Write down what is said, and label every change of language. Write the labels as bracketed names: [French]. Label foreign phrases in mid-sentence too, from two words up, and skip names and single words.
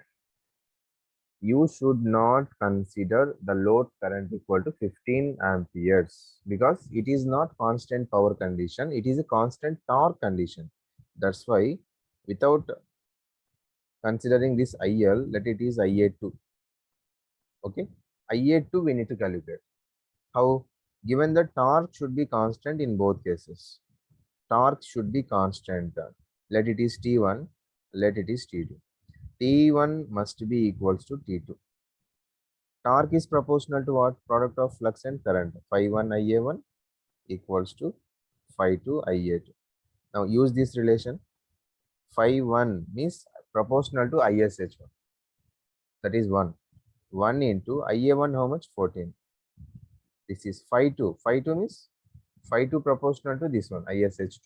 [English] You should not consider the load current equal to 15 amperes because it is not constant power condition. It is a constant torque condition. That's why without considering this IL, let it is IA2. Okay. IA2 we need to calculate. How? Given the torque should be constant in both cases. Torque should be constant. Let it is T1. Let it is T2. T1 must be equals to T2. Torque is proportional to what? Product of flux and current. Phi 1 IA1 equals to phi 2 IA2. Now use this relation. Phi 1 means proportional to ISH1. That is 1. 1 into IA1 how much? 14. This is phi 2. Phi 2 means phi 2 proportional to this one, ISH2.